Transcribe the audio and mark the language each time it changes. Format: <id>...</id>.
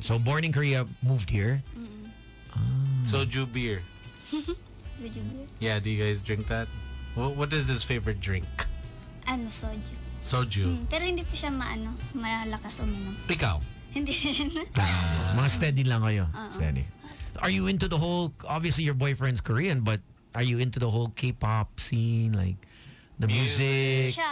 <en>So born in Korea, moved here. soju beer. Would you beer? Yeah, do you guys drink that? What is his favorite drink? Soju. Soju.</en> <tl>Pero hindi po siya malakas uminom. Ikaw? Hindi rin. Mga steady lang kayo. Steady.</tl> <en>Are you into the whole, obviously your boyfriend's Korean, but are you into the whole K-pop scene, like the music?</en>